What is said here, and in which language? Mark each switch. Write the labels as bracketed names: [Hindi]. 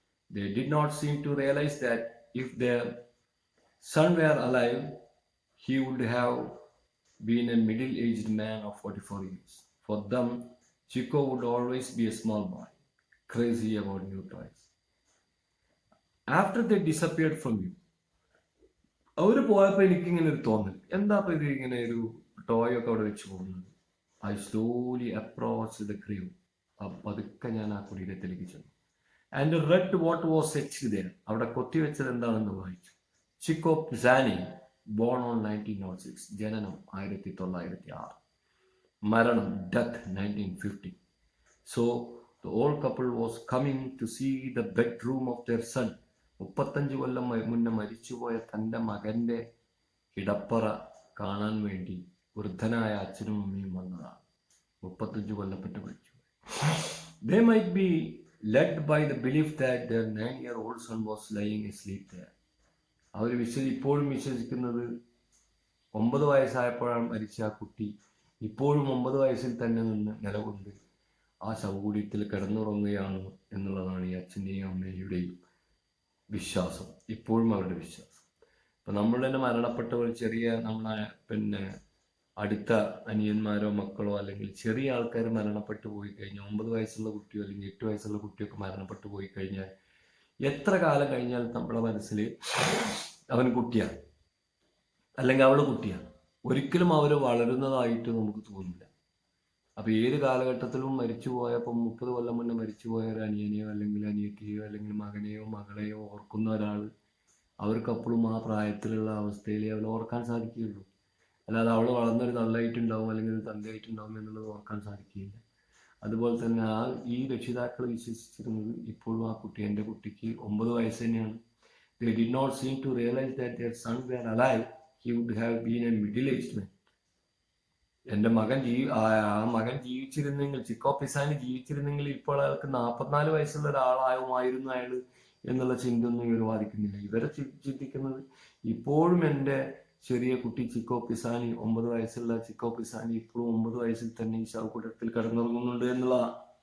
[English] They did not seem to realize that if their son were alive, he would have been a middle-aged man of 44 years. For them, Chico would always be a small boy, crazy about new toys. After they disappeared from you, [Malayalam] അവർ പോയപ്പോൾ എനിക്കിങ്ങനെ ഒരു തോന്നൽ, എന്താ ഇപ്പൊ ഇത് ഇങ്ങനെ ഒരു toy ഒക്കെ അവിടെ വെച്ച് പോകുന്നത്. [English] I slowly approach the grave. [Malayalam] പതുക്കെ ഞാൻ ആ കുടീരത്തിലേക്ക് ചെന്നു. [English] And read what was etched there. [Malayalam] അവിടെ കൊത്തിവെച്ചത് എന്താണെന്ന് വായിച്ചു. [English] Chico Pisani, born on 1906, [Malayalam] ജനനം 1906, മരണം [English] death 1950. So the old couple was coming to see the bedroom of their son. [Malayalam] 35 കൊല്ലം മുന്നേ മരിച്ചുപോയ തൻ്റെ മകന്റെ കിടപ്പറ കാണാൻ വേണ്ടി വൃദ്ധനായ അച്ഛനും അമ്മയും വന്നതാണ്. 35 കൊല്ലപ്പെട്ട് മരിച്ചുപോയി. [English] They might be led by the belief that their 9-year-old son was lying asleep there. [Malayalam] അവർ ഇപ്പോഴും വിശ്വസിക്കുന്നത് 9 വയസ്സായപ്പോഴാണ് മരിച്ച ആ കുട്ടി ഇപ്പോഴും 9 വയസ്സിൽ തന്നെ നിന്ന് നിലകൊണ്ട് ആ ശവകുടീരത്തിൽ കിടന്നുറങ്ങുകയാണ് എന്നുള്ളതാണ് ഈ അച്ഛൻ്റെയും അമ്മയുടെയും വിശ്വാസം. ഇപ്പോഴും അവരുടെ വിശ്വാസം. ഇപ്പം നമ്മൾ തന്നെ മരണപ്പെട്ടവർ, ചെറിയ നമ്മളെ അടുത്ത അനിയന്മാരോ മക്കളോ അല്ലെങ്കിൽ ചെറിയ ആൾക്കാർ മരണപ്പെട്ടു പോയി കഴിഞ്ഞാൽ, 9 വയസ്സുള്ള കുട്ടിയോ അല്ലെങ്കിൽ 8 വയസ്സുള്ള കുട്ടിയൊക്കെ മരണപ്പെട്ടു പോയി കഴിഞ്ഞാൽ എത്ര കാലം കഴിഞ്ഞാൽ നമ്മുടെ മനസ്സിൽ അവൻ കുട്ടിയാണ് അല്ലെങ്കിൽ അവൾ കുട്ടിയാണ്. ഒരിക്കലും അവർ വളരുന്നതായിട്ട് നമുക്ക് തോന്നില്ല. അപ്പൊ ഏത് കാലഘട്ടത്തിലും മരിച്ചു പോയപ്പോൾ 30 കൊല്ലം മുന്നേ മരിച്ചുപോയ ഒരു അനിയനെയോ അല്ലെങ്കിൽ അനിയത്തിയോ അല്ലെങ്കിൽ മകനെയോ മകളെയോ ഓർക്കുന്ന ഒരാൾ അവർക്കപ്പോഴും ആ പ്രായത്തിലുള്ള അവസ്ഥയിലേ അവൾ ഓർക്കാൻ സാധിക്കുകയുള്ളൂ. അല്ലാതെ അവൾ വളർന്നൊരു തള്ളയായിട്ടുണ്ടാവും അല്ലെങ്കിൽ ഒരു തന്തയായിട്ടുണ്ടാവും എന്നുള്ളത് ഓർക്കാൻ സാധിക്കുകയില്ല. അതുപോലെ തന്നെ ഈ രക്ഷിതാക്കൾ വിശ്വസിച്ചിരുന്നത് ഇപ്പോഴും ആ കുട്ടി, എൻ്റെ കുട്ടിക്ക് 9 വയസ്സ് തന്നെയാണ്. [English] They did not seem to realize that their son were alive. He would have been a middle-aged man. [Malayalam] എൻ്റെ മകൻ ജീവിച്ചിരുന്നെങ്കിൽ, ചിക്കോ പിസാനി ജീവിച്ചിരുന്നെങ്കിൽ ഇപ്പോൾ അയാൾക്ക് 44 വയസ്സുള്ള ഒരാളായുമായിരുന്നു അയാൾ എന്നുള്ള ചിന്തയൊന്നും ഇവർ വാദിക്കുന്നില്ല. ഇവരെ ചിന്തിക്കുന്നത് ഇപ്പോഴും എൻ്റെ ചെറിയ കുട്ടി ചിക്കോ പിസാനി, 9 വയസ്സുള്ള ചിക്കോ പിസാനി ഇപ്പോഴും 9 വയസ്സിൽ തന്നെ ഈ ശവകുടീരത്തിൽ കിടന്നുറങ്ങുന്നുണ്ട് എന്നുള്ളതാണ്.